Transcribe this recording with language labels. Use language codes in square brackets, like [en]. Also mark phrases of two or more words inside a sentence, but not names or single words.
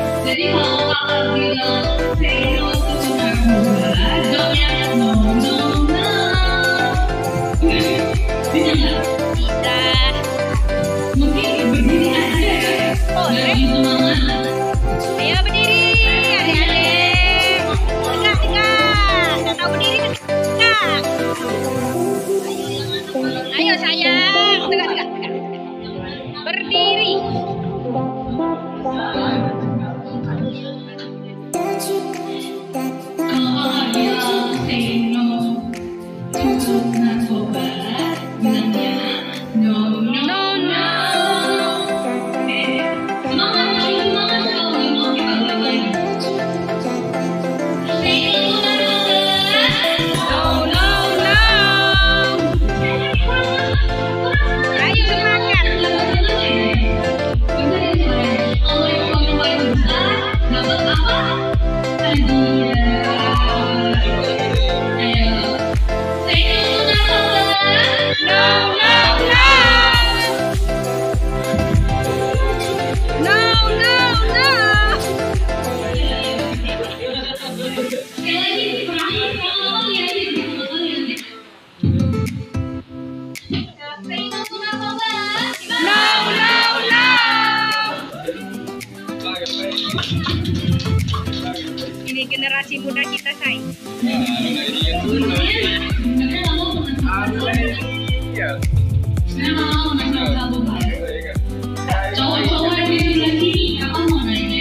[id] Jadi kalau kakak bilang [en] say no to [id] narkoba, jawab yang [en] no no no. [id] Bisa nggak? Bisa. Mungkin berdiri aja ya. Lebih semangat. Ayo berdiri, adik-adik. Tegak. Kakak berdiri tegak. Ayo sayang, tegak. Berdiri. Kalau kakak bilang [en] say no to [id] narkoba, bilangnya [en] no no no. [id] Semangat kalau nggak mau kita ulang lagi. [en] Say no to narkoba. No, no, no. [id] Ayo semangat. Kalau yang paling besar dapat apa? Hadiah. Ayo. [en] Say no to narkoba. No, no, no. No, no, no. [id] Sekali lagi, terakhir kalau lihat deh. [en] Say no to narkoba. No, no, no. [id] Ini generasi muda kita, say. Cowok-cowok di sebelah sini, kakak mau nanya.